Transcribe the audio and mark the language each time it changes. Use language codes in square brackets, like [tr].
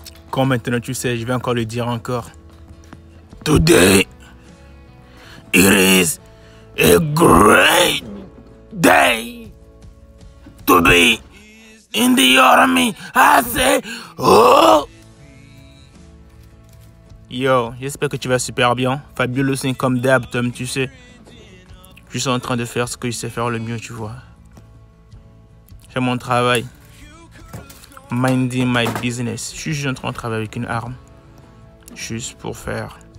[fr] Quand maintenant tu sais, je vais encore le dire encore. [en] Today, it is a great day to be in the army. I say, oh! [fr] Yo, j'espère que tu vas super bien. Fabio le 5 comme d'hab, Tom, tu sais. Je suis en train de faire ce que je sais faire le mieux, tu vois. J'ai mon travail. [en] Minding my business. [fr] Je suis juste en train de travailler avec une arme. Juste pour faire...